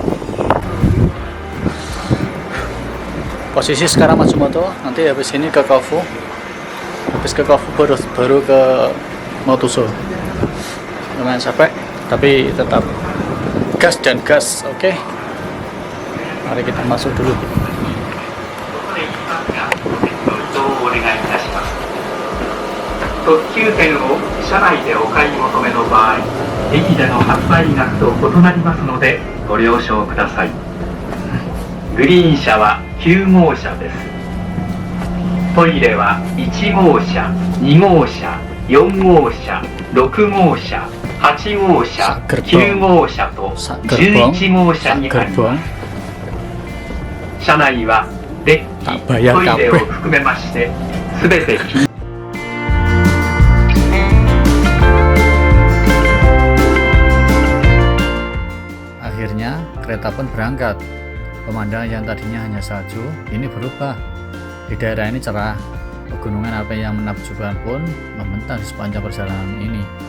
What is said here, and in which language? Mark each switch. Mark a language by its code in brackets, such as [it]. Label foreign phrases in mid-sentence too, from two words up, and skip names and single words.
[id] Posisi sekarang Matsumoto, nanti habis ini ke Kofu. Habis ke Kofu baru ke Motoso. Lumayan capek, tapi tetap gas dan gas, oke? Mari kita masuk dulu. [ja] 特急券を車内でお買い求めの場合、駅での発売額と異なりますのでご了承ください。グリーン車は9号車です。トイレは1号車、2号車、4号車、6号車、8号車、9号車と11号車にあります。車内はデッキ、トイレを含めましてすべて [id] Akhirnya kereta pun berangkat. Pemandangan yang tadinya hanya salju ini berubah. Di daerah ini cerah. Pegunungan api yang menakjubkan pun membentang di sepanjang perjalanan ini.